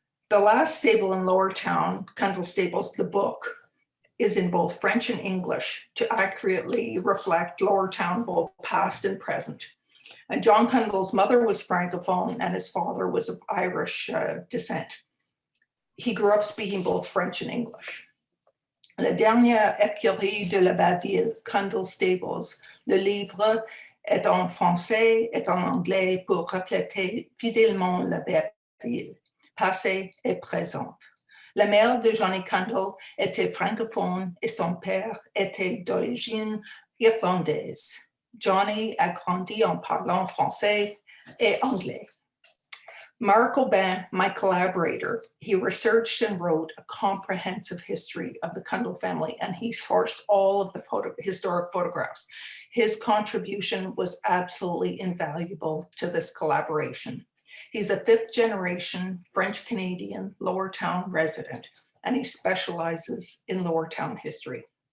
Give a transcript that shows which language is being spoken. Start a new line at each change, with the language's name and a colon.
English: The last stable in Lowertown, Cundell Stables, the book, is in both French and English to accurately reflect Lowertown, both past and present. And John Cundell's mother was Francophone and his father was of Irish descent. He grew up speaking both French and English.
French: La dernière écurie de la Baville, Cundell Stables, le livre est en français et en anglais pour refléter fidèlement la ville, passée et présente. La mère de Johnny Cundell était francophone et son père était d'origine irlandaise. Johnny a grandi en parlant français et anglais.
English: Mark Aubin, my collaborator, he researched and wrote a comprehensive history of the Cundell family, and he sourced all of the historic photographs. His contribution was absolutely invaluable to this collaboration. He's a 5th generation French-Canadian Lowertown resident, and he specializes in Lowertown history.